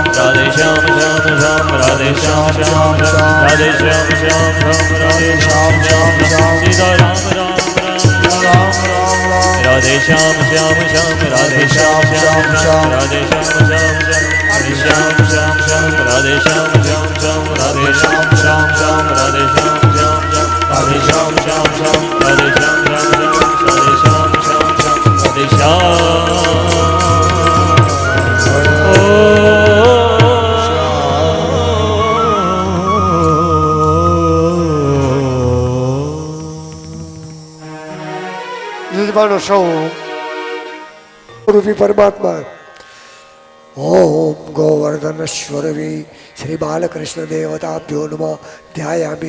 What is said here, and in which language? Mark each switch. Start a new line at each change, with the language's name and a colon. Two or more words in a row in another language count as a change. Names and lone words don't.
Hindi: राधे श्याम श्याम श्याम राधे श्याम श्याम श्याम। राधे श्याम श्याम श्याम राधे श्याम श्याम श्याम। सीता राम राम राम राम राम राम। राधे श्याम श्याम श्याम राधे श्याम श्याम श्याम। राधे श्याम श्याम श्याम राधे श्याम श्याम श्याम। राधे श्याम श्याम श्याम
Gujarati: રાધે શ્યામ શ્યામ શ્યામ રાધે શ્યામ શ્યામ શ્યામ રાધે શ્યામ શ્યામ શ્યામ રાધે શ્યામ શ્યામ શ્યામ રાધે શ્યામ શ્યામ શ્યામ રાધે યજમાનો સૌ રૂપી પરમાત્મા
Sanskrit: ओम गोवर्धनेश्वरवी श्री बालकृष्ण देवताभ्यो नमः ध्यायामी